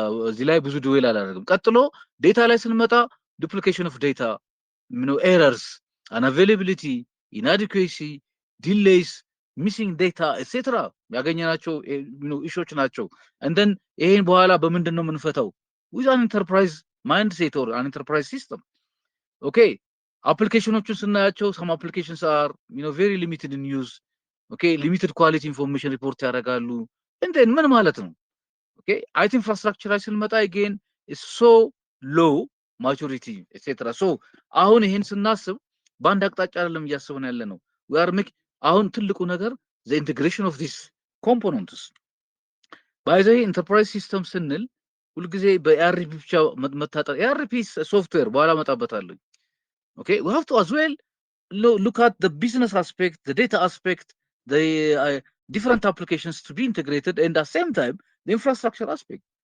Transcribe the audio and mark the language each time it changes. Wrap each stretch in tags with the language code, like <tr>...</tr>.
<am>እዚህ ላይ ብዙ ዱዌል አላደርግም። ቀጥሎ ዴታ ላይ ስንመጣ ዱፕሊኬሽን ኦፍ ዴታ ኤረርስ፣</am> <en>unavailability, inadequacy, delays, missing data etc</en> <am>ያገኘናቸው ኢሹዎች ናቸው።</am> <en>and then</en> <am>ይሄን በኋላ በምንድን ነው የምንፈታው?</am> <en>with an enterprise mindset or an enterprise system. okay</en> <am>አፕሊኬሽኖቹን ስናያቸው</am> <en>some applications are very limited in use. okay limited quality information report</en> <am>ያደርጋሉ።</am> <en>and then</en> <am>ምን ማለት ነው?</am> <en>okay IT infrastructure</en> <am>ላይ ስንመጣ</am> <en>again is so low maturity etc.</en> <am>so አሁን ይሄን ስናስብ በአንድ አቅጣጫ አይደለም እያሰብን ያለ ነው።</am> <en>we are making</en> <am>አሁን ትልቁ ነገር</am> <en>the integration of these components. by the enterprise system</en> <am>ስንል ሁልጊዜ በኤአርፒ ብቻ መታጠር ኤአርፒ ሶፍትዌር በኋላ መጣበታለሁ።</am> <en>okay we have to as well look at the business aspect, the data aspect, the different applications to be integrated, and at the same time the infrastructure aspect.</en>